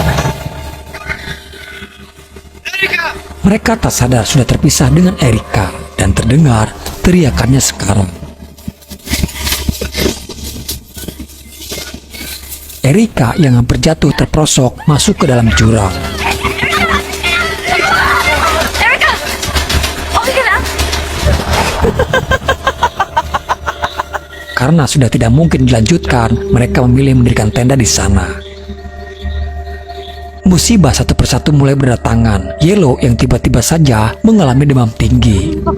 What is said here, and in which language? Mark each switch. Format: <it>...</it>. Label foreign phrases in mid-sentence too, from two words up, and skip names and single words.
<id>Mereka tak sadar sudah terpisah dengan Erica dan terdengar teriakannya sekarang. Erica yang hampir jatuh terperosok masuk ke dalam jurang.</id> <tl>Erica! Okay ka na?</tl> <id>Karena sudah tidak mungkin dilanjutkan, mereka memilih mendirikan tenda di sana. Musibah satu persatu mulai berdatangan. Yellow yang tiba-tiba saja mengalami demam tinggi.</id>